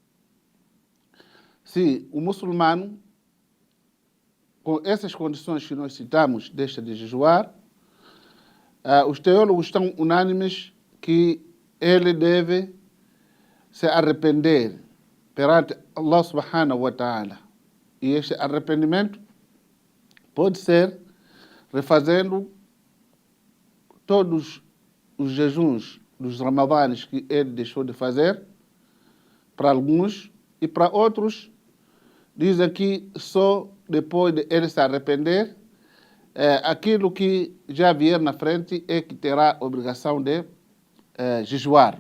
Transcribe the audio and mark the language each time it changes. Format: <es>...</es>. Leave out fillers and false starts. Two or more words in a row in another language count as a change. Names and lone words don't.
<pt>Se o muçulmano, com essas condições que nós citamos, deixa de jejuar, os teólogos estão unânimes que ele deve se arrepender perante Allah subhanahu wa ta'ala. E este arrependimento pode ser refazendo todos os jejuns dos ramadanes que ele deixou de fazer, para alguns, e para outros dizem que só depois de ele se arrepender, aquilo que já vier na frente é que terá a obrigação de jejuar.</pt>